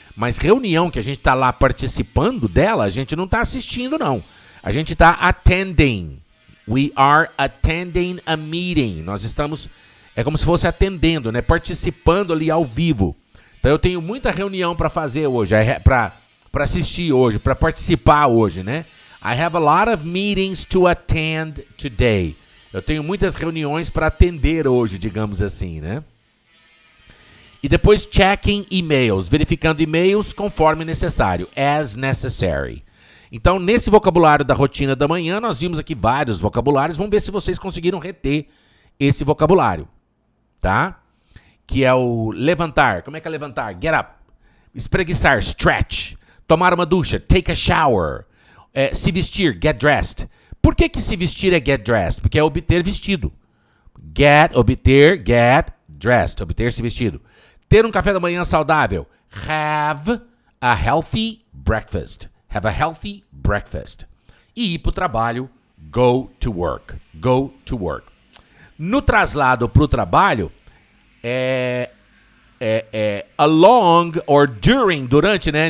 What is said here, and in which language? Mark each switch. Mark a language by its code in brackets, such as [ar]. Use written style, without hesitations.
[pt] Mas reunião que a gente está lá participando dela, a gente não está assistindo, não. A gente está attending. [en] We are attending a meeting. [pt] Nós estamos, é como se fosse atendendo, né? Participando ali ao vivo. Então eu tenho muita reunião para fazer hoje, para assistir hoje, para participar hoje, né? [en] I have a lot of meetings to attend today. [pt] Eu tenho muitas reuniões para atender hoje, digamos assim, né? E depois checking emails, verificando e-mails conforme necessário, [en] as necessary. [pt] Então, nesse vocabulário da rotina da manhã, nós vimos aqui vários vocabulários. Vamos ver se vocês conseguiram reter esse vocabulário, tá? Que é o levantar. Como é que é levantar? Get up. Espreguiçar, stretch. Tomar uma ducha, [en] take a shower. [pt] Se vestir, [en] get dressed. [pt] Por que se vestir é get dressed? Porque é obter vestido. Obter, get dressed. Obter-se vestido. Ter um café da manhã saudável. [en] Have a healthy breakfast. Have a healthy breakfast. [pt] E ir para o trabalho, [en] go to work. Go to work. [pt] No traslado para o trabalho, along or durante, né?